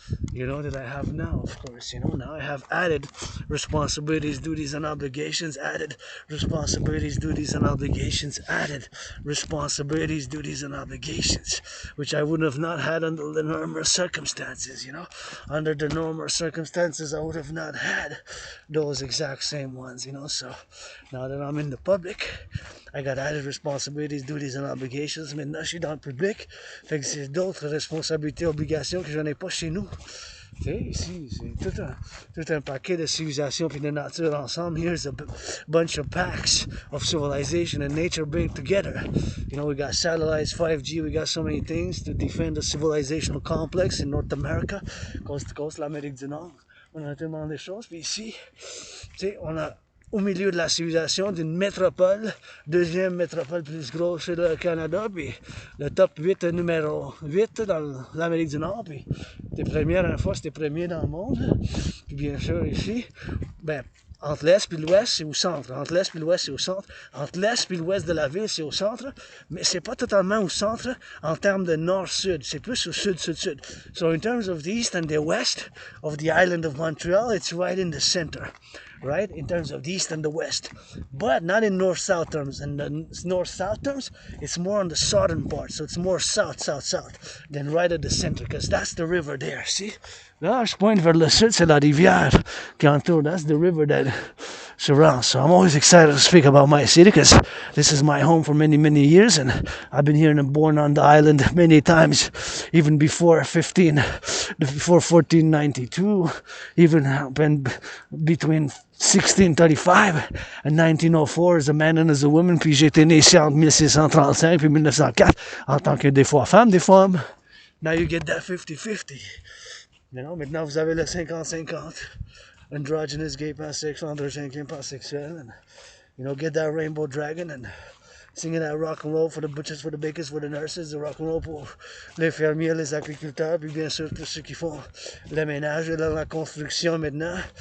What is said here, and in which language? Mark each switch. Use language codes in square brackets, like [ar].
[en] That I have now, of course. Now I have added responsibilities, duties, and obligations, added responsibilities, duties, and obligations, added responsibilities, duties, and obligations, which I would have not had under the normal circumstances, Under the normal circumstances, I would have not had those exact same ones, So now that I'm in the public, I got added responsibilities, duties, and obligations. [fr] Maintenant, je suis dans le public. Fait que c'est d'autres responsabilités, obligations que je n'ai pas chez nous. Tu sais, ici, c'est tout un paquet de civilisation et de nature ensemble. [en] Here's a bunch of packs of civilization and nature being together. We got satellites, 5G, we got so many things to defend the civilizational complex in North America, coast to coast, l'Amérique du Nord. [fr] On a tellement de choses. Puis ici, tu sais, on a au milieu de la civilisation d'une métropole, deuxième métropole plus grosse chez le Canada, puis le top 8, numéro 8 dans l'Amérique du Nord, puis t'es première fois, c'était premier dans le monde, puis bien sûr ici, entre l'Est et l'Ouest, c'est au centre. Entre l'Est et l'Ouest, c'est au centre. Entre l'Est et l'Ouest de la ville, c'est au centre. Mais c'est pas totalement au centre en termes de nord-sud. C'est plus au sud-sud-sud. [en] So in terms of the east and the west of the island of Montreal, it's right in the center. right? In terms of the east and the west, but not in north-south terms. And the north-south terms, it's more on the southern part, so it's more south than right at the center, because that's the river there. [fr] See, là, je pointe vers le sud, c'est la rivière qui entoure. [en] That's the river that surrounds. So I'm always excited to speak about my city, because this is my home for many years, and I've been here and born on the island many times, even before 1492, even when between 1635 and 1904 as a man and as a woman. [fr] Puis j'ai été né ici entre 1635 et 1904 en tant que des fois femme, des fois homme. [en] Now you get that 50-50. You know, [fr] maintenant vous avez le 50-50. [en] Androgynous, gay, pansexual, androgenic, pansexual, and you know, get that rainbow dragon and singing that rock and roll for the butchers, for the bakers, for the nurses, the rock and roll [fr] pour les fermiers, les agriculteurs, puis bien sûr tous ceux qui font le ménage et la construction maintenant.